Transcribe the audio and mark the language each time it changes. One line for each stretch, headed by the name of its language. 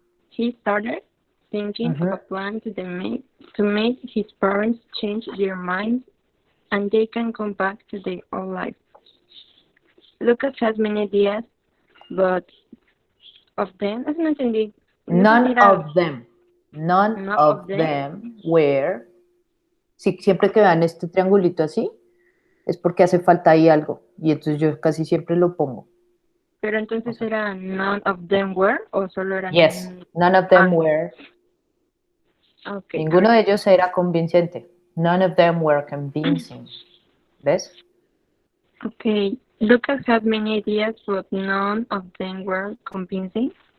English: He started thinking of a plan to make his parents change their minds and they can come back to their old life. Lucas has many ideas, but of them,
Spanish: eso no entendí.
English: None of them. None of them were.
Spanish: Sí, siempre que vean este triangulito así, es porque hace falta ahí algo. Y entonces yo casi siempre lo pongo. Pero entonces era
English: none of them were
Spanish: o solo eran.
English: Yes, none of them were. Okay.
Spanish: Ninguno de ellos era convincente.
English: None of them were convincing.
Spanish: ¿Ves?
English: Okay. Lucas had many ideas, but none of them were convincing.